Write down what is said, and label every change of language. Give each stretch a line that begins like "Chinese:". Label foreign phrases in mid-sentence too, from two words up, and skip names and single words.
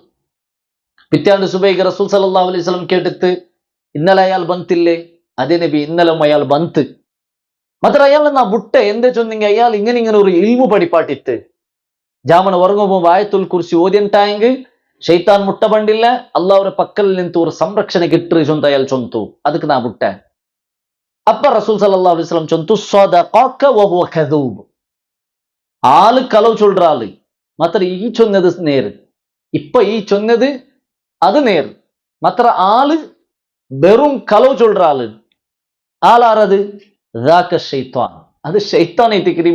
Bench: പിറ്റാണ്ട് സുബൈക്ക് റസൂൽ
Arabic: صلى الله عليه وسلم
Bench: കേട്ടിട്ട്, ഇന്നലെ അയാൾ ബന്തില്ലേ, അതേ നബി ഇന്നലും അയാൾ ബന്ത്. മാത്ര അയാൾ എന്നാ ബുട്ടെ എന്താ ചൊന്നെങ്കിൽ അയാൾ ഇങ്ങനെ ഒരു ഇൽമു പഠിപ്പാട്ടിട്ട് ജാമന ഉറങ്ങുമ്പോ
Arabic: آية الكرسي
Bench: ഓതിണ്ടായെങ്കിൽ ഷെയ്ത്താൻ മുട്ട പണ്ടില്ല, അള്ളാഹുടെ പക്കൽ നിന്ന് ഒരു സംരക്ഷണ കിട്ടു ചൊന്ത അയാൾ ചൊന്തു, ಅದಕ್ಕೆ ನಾ ಬುಟ್ಟೆ. അപ്പ റസൂൽ
Arabic: صلى الله عليه وسلم
Bench: ചൊന്തു,
Arabic: صدقك وهو كذوب,
Bench: ആള് കളവ് ചൊല്ലുற ആള്, മാത്ര ഈ ചൊന്നത് നേര്, ഇപ്പൊ ഈ ചൊന്നത് അത് നേര്, മാത്ര ആള് വെറും കളവ് ചൊല്ലുற ആള്. ആളാറത് ഷെയ്ത്താൻ, അത് ഷെയ്ത്താൻ ഐത്തിക്കറി.